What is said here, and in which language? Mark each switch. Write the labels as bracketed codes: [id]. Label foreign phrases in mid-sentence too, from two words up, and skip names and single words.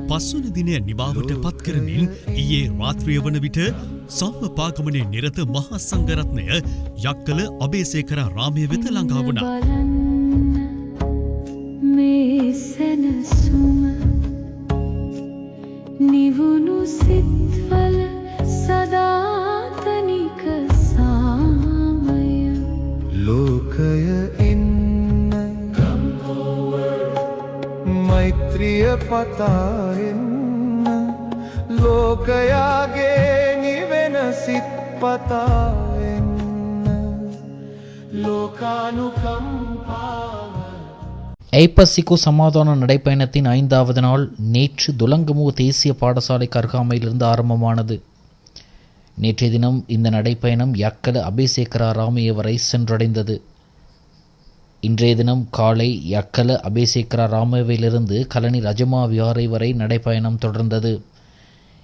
[si] පස්වන දිනය නිවාවට පත් කරමින් ඊයේ රාත්‍රිය වන විට සම්මපාගමනයේ නිරත මහා සංඝරත්නය යක්කල අබේසේකර රාමය වෙත ළඟා වුණා. මේ සැනසුම නිවුණු සිත්වල සදාතනික සාමය. ලෝකය ඉන්න මෛත්‍රිය පතා ඉන්න ලෝකයාගේ නිවෙන සිත පතා ඉන්න ලෝකානුකම්පා. [ta] ஐப்பசிக்கு சமாதான நடைப்பயணத்தின் 5வது நாள் நேற்று துலங்கமு தேசிய பாடசாலைக்கு அருகாமையிலிருந்து ஆரம்பமானது. நேற்றைய தினம் இந்த நடைப்பயணம் யக்கல அபேசேகர ராமைய வரை சென்றடைந்தது. இன்றைய தினம் காலை யக்கல அபேசேகர ராமவிலிருந்து கலனி ரஜமா விகாரை வரை நடைப்பயணம் தொடர்ந்தது.